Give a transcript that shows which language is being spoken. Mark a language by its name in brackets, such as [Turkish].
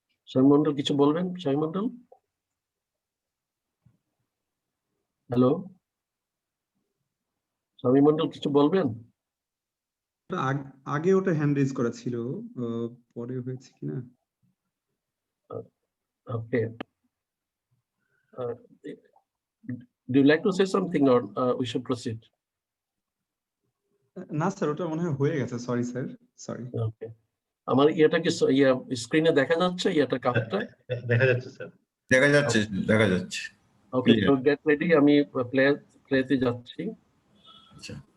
[Bangla] শামীম মন্ডল কিছু বলবেন? শামীম মন্ডল, হ্যালো, শামীম মন্ডল কিছু বলবেন? আগে ওটা হ্যান্ড রেজ করা ছিল, পরে হয়েছে কিনা। [English] Okay, do you like to say something or we should proceed? [Bangla] না স্যার, ওটা মনে হয় হয়ে গেছে, সরি স্যার, সরি। ওকে, আমার ইয়েটা কি স্ক্রিনে দেখা যাচ্ছে? ইয়েটা কাপটা দেখা যাচ্ছে স্যার, দেখা যাচ্ছে, দেখা যাচ্ছে। ওকে, তো গেট রেডি, আমি প্লেতে যাচ্ছি। আচ্ছা,